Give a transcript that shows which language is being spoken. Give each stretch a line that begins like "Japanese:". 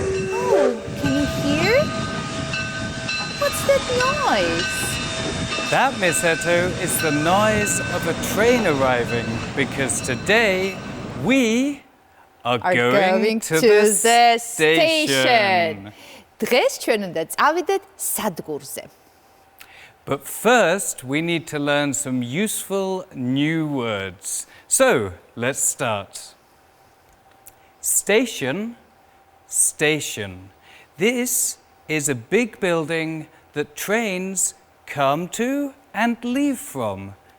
English: Oh, can you hear? What's that noise? That, Miss Eto, is the noise of a train arriving because today we are going to the station.
Georgian: დღეს ჩვენ უნდა წავიდეთ სადგურზე.
English: But first, we need to learn some useful new words. So, let's start. Station, station. This is a big building that trains come to and leave from.